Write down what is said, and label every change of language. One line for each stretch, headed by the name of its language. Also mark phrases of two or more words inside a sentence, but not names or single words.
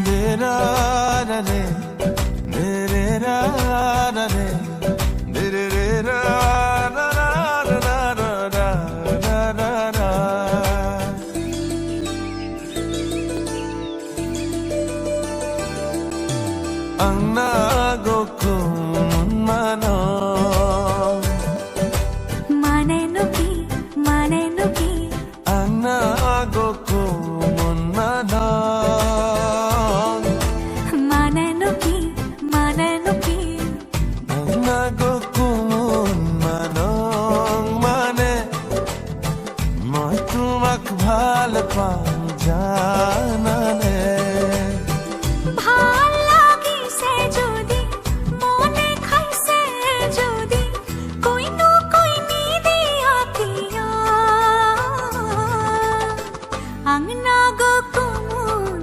Garo: ra ra re re ra ra re re ra ra ra ra ra ra ra ra. Ang nago mano manenuki ang nago mano manenuki ang nago mano
Assamese: মানে মই তোমাক ভাল পাওঁ জানানে ভাল লাগিছে যদি মনে খাইছে যদি কইনো কইনি দিয়া কিয়া
Garo: ang nago